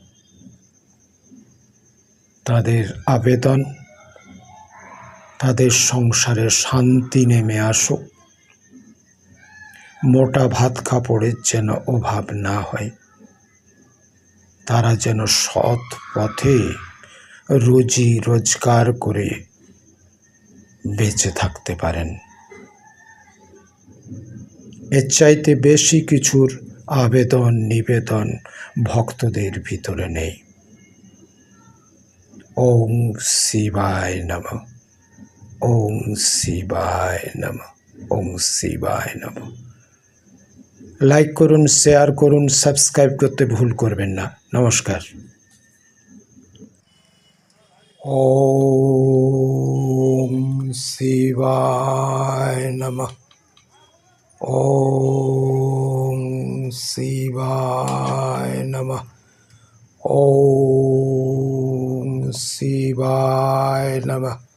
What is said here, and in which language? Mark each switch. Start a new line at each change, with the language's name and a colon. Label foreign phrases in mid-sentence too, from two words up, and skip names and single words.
Bangla: তাদের আবেদন, তাদের সংসারে শান্তি নেমে আসুক, মোটা ভাত কাপড়ের যেন অভাব না হয়, তারা যেন সৎ পথে রুজি রোজগার করে বেঁচে থাকতে পারেন। এর চাইতে বেশি কিছুর আবেদন নিবেদন ভক্তদের ভিতরে নেই।
Sanskrit: ওং শিবায় নমঃ। ওং শিবায় নমঃ। ওং শিবায় নমঃ।
Bangla: লাইক করুন, শেয়ার করুন, সাবস্ক্রাইব করতে ভুল করবেন না।
Sanskrit: নমস্কার। ওম শিবায় নমঃ। ওম শিবায় নমঃ। ওম শিবায় নমঃ।